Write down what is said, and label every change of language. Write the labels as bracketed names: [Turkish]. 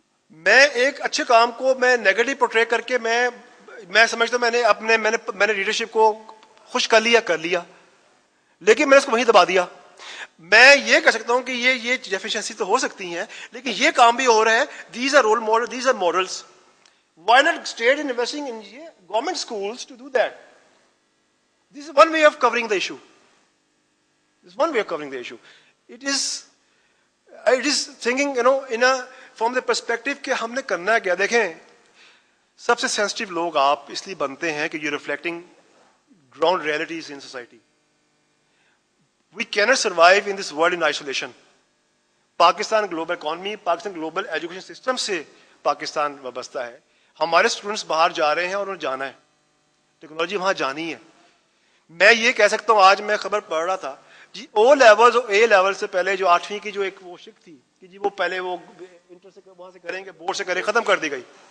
[Urdu] میں ایک اچھے کام کو میں نیگیٹو پورٹری کر کے میں سمجھتا ہوں میں نے لیڈرشپ کو خوش کر لیا، لیکن میں نے اس کو وہیں دبا دیا. میں یہ کہہ سکتا ہوں کہ یہ ڈیفیشنسی تو ہو سکتی ہیں، لیکن یہ کام بھی ہو رہا ہے. [English] These are role model, these are models. Why not state investing in government schools to do that? This is one way of covering the issue. This is one way of covering the issue. It is thinking, from the perspective [Urdu] کہ ہم نے کرنا ہے کیا. دیکھیں سب سے sensitive لوگ آپ اس لیے بنتے ہیں کہ [English] you're reflecting ground realities in society. We cannot survive in this world in isolation. [Urdu] Pakistan global economy, Pakistan global education system سے پاکستان وابستہ ہے. ہمارے اسٹوڈنٹس باہر جا رہے ہیں اور انہیں جانا ہے، ٹیکنالوجی وہاں جانی ہے. میں یہ کہہ سکتا ہوں، آج میں خبر پڑھ رہا تھا جی او لیول اور اے لیول سے پہلے جو 8ویں کی جو ایک وہ شک تھی کہ جی وہ پہلے وہ انٹر سے وہاں سے کریں گے، بورڈ سے کریں، ختم کر دی گئی.